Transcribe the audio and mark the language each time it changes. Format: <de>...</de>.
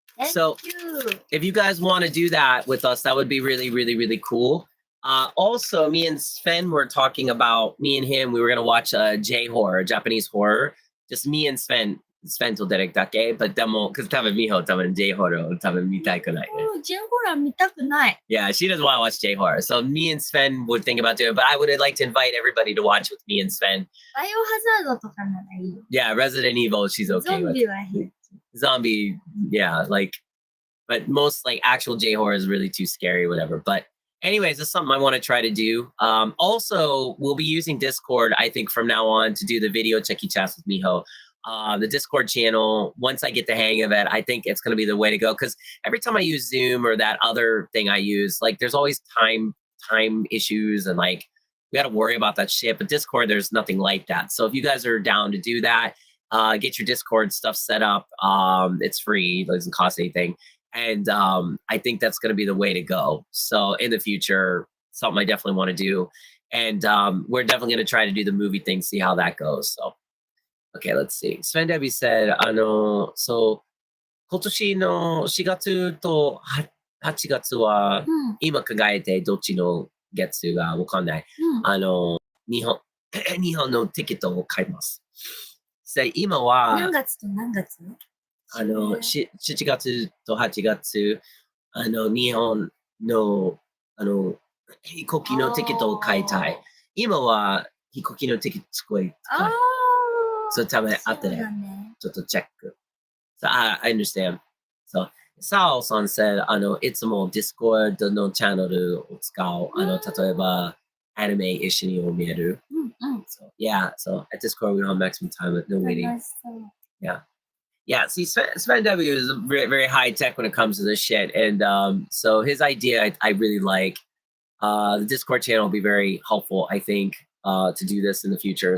<en>So if you guys want to do that with us, that would be really, really, really cool. Also, me and Sven were talking about, me and him, we were going to watch a J-horror, Japanese horror. Just me and Sven</en> <ja>とデレクだけ。</ja> <en>But</en> <ja>でも、</ja> <en>because</en> <ja>多分Miho多分 J-horror を多分見たくないね。 J-horror 見たくない。</ja> <en>Yeah, she doesn't want to watch J-horror. So me and Sven would think about doing it, but I would like to invite everybody to watch with me and Sven.</en> <ja>バイオハザードとかならいいよ。</ja> <en>Yeah, Resident Evil, she's okay with.</en> <ja>ゾンビは変。</ja> <en>zombie, yeah, like, but most like actual J horror is really too scary, whatever. But anyways, it's something I want to try to do. Also, we'll be using Discord, I think, from now on to do the video Cheki chats with Miho. The Discord channel, once I get the hang of it, I think it's going to be the way to go. Because every time I use Zoom or that other thing I use, like, there's always time issues, and like we got to worry about that shit. But Discord, there's nothing like that. So if you guys are down to do that, get your Discord stuff set up. It's free; it doesn't cost anything. And I think that's going to be the way to go. So in the future, something I definitely want to do. And we're definitely going to try to do the movie thing, see how that goes. So, okay, let's see. Sven Debbie said, so</en> <ja>今年の4月と8月は、今考えてどっちの月がわかんない。日本、日本のティケットを買います。今は、何月と何月 7月と8月、日本の、飛行機のティケットを買いたい。今は飛行機のティケットすごい高い。そのため、後で、ちょっとチェック。</ja> <en>So I understand. So, Sao-san said,</en> <ja>いつも Discord のチャンネルを使う。例えば、アニメ一緒に見える。</ja> <en>So, yeah, so at Discord we don't have maximum time with no waiting. Yeah. Yeah, see, Sven W is very, very high tech when it comes to this shit. And so his idea, I really like. The Discord channel will be very helpful, I think, to do this in the future.</en>